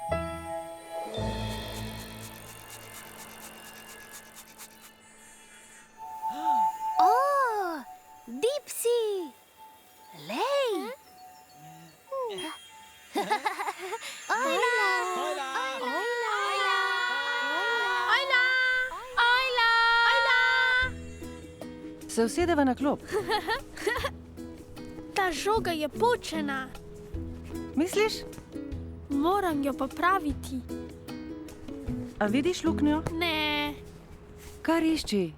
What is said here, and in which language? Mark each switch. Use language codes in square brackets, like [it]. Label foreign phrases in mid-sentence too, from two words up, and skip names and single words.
[sl] Oh! Dipsy! Lay! Ayla! Hojla! Ayla! Ayla! Ayla! Ayla! Se usedeva na klop. Ta žoga je počena. Misliš? Moram jo popraviti. A vidiš luknjo? Ne, Kar išči.